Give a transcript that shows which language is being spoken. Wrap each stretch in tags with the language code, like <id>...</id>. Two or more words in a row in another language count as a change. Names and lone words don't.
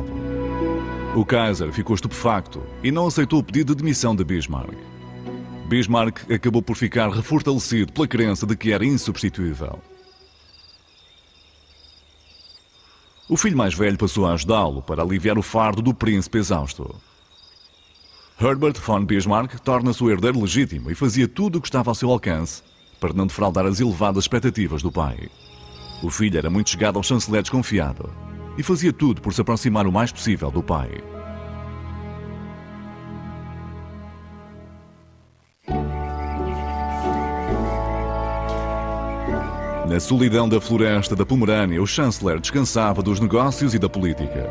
<pt>O Kaiser ficou estupefacto e não aceitou o pedido de demissão de Bismarck. Bismarck acabou por ficar refortalecido pela crença de que era insubstituível. O filho mais velho passou a ajudá-lo para aliviar o fardo do príncipe exausto. Herbert von Bismarck torna-se o herdeiro legítimo e fazia tudo o que estava ao seu alcance para não defraudar as elevadas expectativas do pai. O filho era muito chegado ao chanceler desconfiado e fazia tudo por se aproximar o mais possível do pai. Na solidão da floresta da Pomerânia, o chanceler descansava dos negócios e da política.</pt>